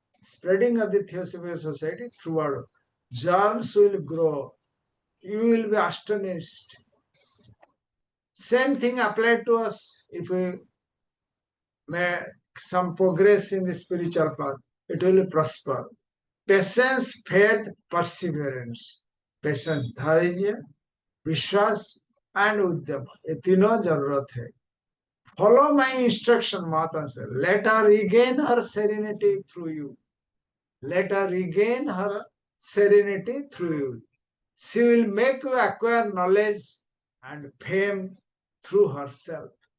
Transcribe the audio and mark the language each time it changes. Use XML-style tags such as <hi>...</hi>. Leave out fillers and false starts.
<en>Spreading of the Theosophical Society throughout. Germs will grow. You will be astonished. Same thing applied to us if we make some progress in the spiritual path. It will prosper. Patience, faith, perseverance.</en> <hi>Patience, धैर्य, विश्वास and उद्यम. ये तीनों जरूरत है.</hi> <en>Follow my instruction, Mata said. Let her regain her serenity through you. Let her regain her serenity through you. She will make you acquire knowledge and fame through herself.</en>